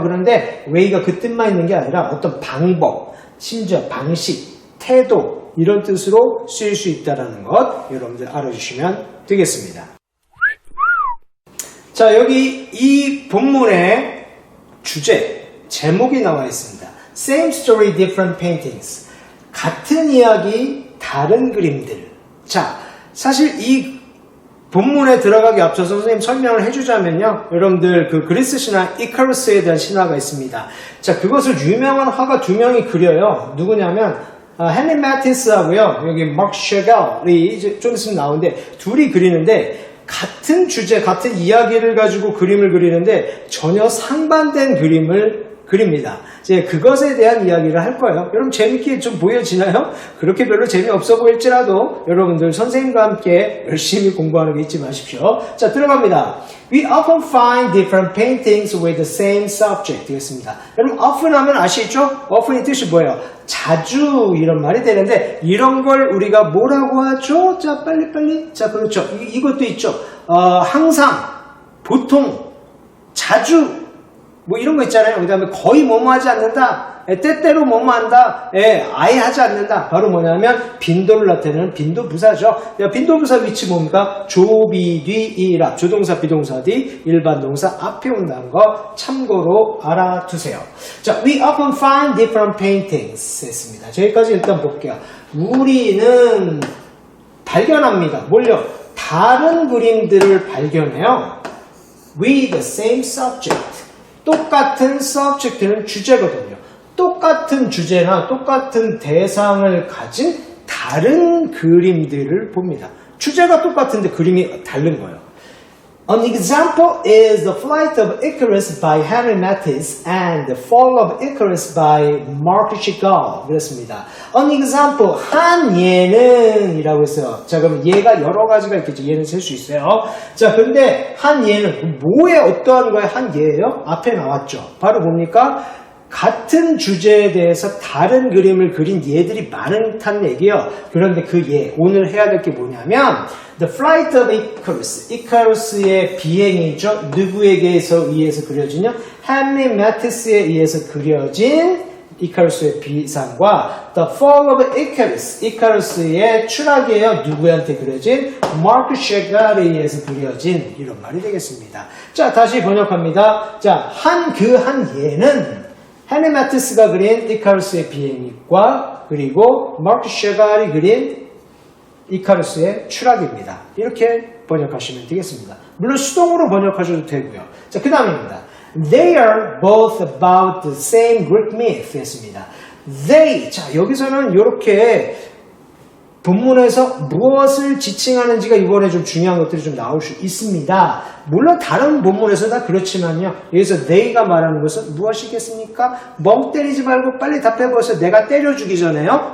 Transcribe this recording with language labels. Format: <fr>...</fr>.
<ko>그런데 way가 그 뜻만 있는 게 아니라 어떤 방법, 심지어 방식, 태도 이런 뜻으로 쓰일 수 있다는 것 여러분들 알아주시면 되겠습니다. 자, 여기 이 본문의 주제, 제목이 나와 있습니다.</ko> <en>Same story, different paintings.</en> <ko>같은 이야기, 다른 그림들. 자, 사실 이 본문에 들어가기 앞서서 선생님 설명을 해주자면요. 여러분들 그 그리스 신화 이카루스에 대한 신화가 있습니다. 자, 그것을 유명한 화가 두 명이 그려요. 누구냐면 헨리 매티스하고요. 여기 마크 샤갈이 이제 좀 있으면 나오는데 둘이 그리는데 같은 주제, 같은 이야기를 가지고 그림을 그리는데 전혀 상반된 그림을 그립니다. 이제 그것에 대한 이야기를 할 거예요. 여러분 재밌게 좀 보여지나요? 그렇게 별로 재미없어 보일지라도 여러분들 선생님과 함께 열심히 공부하는 게 잊지 마십시오. 자, 들어갑니다.</ko> <en>We often find different paintings with the same subject</en> <ko>되겠습니다. 여러분 often 하면 아시죠? often의 뜻이 뭐예요? 자주 이런 말이 되는데 이런 걸 우리가 뭐라고 하죠? 자, 빨리. 자, 그렇죠. 이것도 있죠. 항상, 보통, 자주 뭐 이런 거 있잖아요. 그 다음에 거의 뭐뭐 하지 않는다. 때때로 뭐뭐 한다. 아예 하지 않는다. 바로 뭐냐면 빈도를 나타내는 빈도부사죠. 빈도부사 위치 뭡니까? 조, 비, 뒤, 이랍. 조동사, 비동사, 뒤, 일반 동사 앞에 온다는 거 참고로 알아두세요.</ko> <en>자, we often find different paintings</en> <ko>했습니다. 저기까지 일단 볼게요. 우리는 발견합니다. 뭘요? 다른 그림들을 발견해요.</ko> <en>With the same subject.</en> <ko>똑같은 subject는 주제거든요. 똑같은 주제나 똑같은 대상을 가진 다른 그림들을 봅니다. 주제가 똑같은데 그림이 다른 거예요.</ko> <en>An example is The Flight of Icarus by Henry Matisse and The Fall of Icarus by Marc Chagall.</en> <ko>그렇습니다.</ko> <en>An example,</en> <ko>한 예는이라고 했어요. 자, 그럼 예가 여러 가지가 있겠죠. 예는 셀 수 있어요. 자, 근데 한 예는 뭐에 어떠한 거에 한 예예요? 앞에 나왔죠. 바로 뭡니까? 같은 주제에 대해서 다른 그림을 그린 예들이 많다는 얘기예요. 그런데 그 예, 오늘 해야 될 게 뭐냐면 The Flight of Icarus, 이카루스의 비행이죠. 누구에게 의해서 그려지냐? 헨리 매티스에 의해서 그려진 이카루스의 비상과 The Fall of Icarus, 이카루스의 추락이에요. 누구한테 그려진? 마크 셰갈에 의해서 그려진 이런 말이 되겠습니다. 자, 다시 번역합니다. 자, 한 예는 헨리 매티스가 그린 이카루스의 비행과 그리고 마크 셰갈이 그린 이카루스의 추락입니다. 이렇게 번역하시면 되겠습니다. 물론 수동으로 번역하셔도 되고요. 자, 그 다음입니다.</ko> <en>They are both about the same Greek myth</en> <ko>였습니다. They, 자, 여기서는 이렇게 본문에서 무엇을 지칭하는지가 이번에 좀 중요한 것들이 좀 나올 수 있습니다. 물론 다른 본문에서 다 그렇지만요. 여기서 they가 말하는 것은 무엇이겠습니까? 멍 때리지 말고 빨리 답해보세요. 내가 때려주기 전에요.</ko>